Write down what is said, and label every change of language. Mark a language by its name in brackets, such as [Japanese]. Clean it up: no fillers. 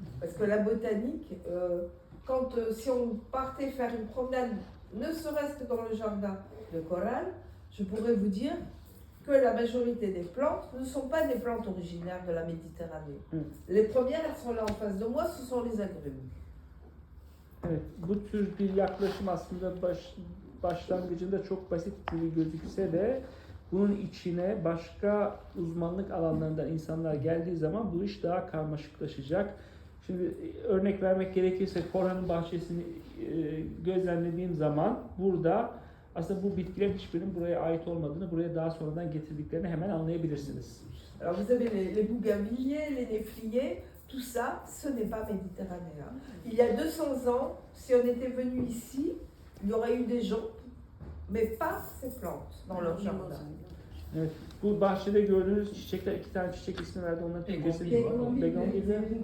[French] Parce que la botanique, si on partait faire une promenade, ne serait-ce que dans le jardin de Coral, je pourrais vous dire que la majorité des plantes ne sont pas des plantes originaires de la Méditerranée. Les premières, elles sont là en face de moi, ce sont les agrumes. [Turkish] Evet, bu tür bir yaklaşım aslında başlangıcında çok basit gibi gözükse de bunun içine başka uzmanlık alanlarından insanlar geldiği zaman bu iş daha karmaşıklaşacak. Şimdi örnek vermek gerekirse Korhan'ın bahçesini gözlemlediğim zaman burada aslında bu bitkilerin hiçbirinin buraya ait olmadığını, buraya daha sonradan getirdiklerini hemen anlayabilirsiniz. [French] Alors vous avez les bougainvilliers, les néfliers, tout ça, ce n'est pas méditerranéen. Il y a 200 ans, si on était venu ici, il y aurait eu des gens, mais pas ces plantes dans leur jardin. [Turkish] Evet, bu bahçede gördüğünüz çiçekler, 2 tane çiçek ismi verdi. Onların Türkçesi begonvilya.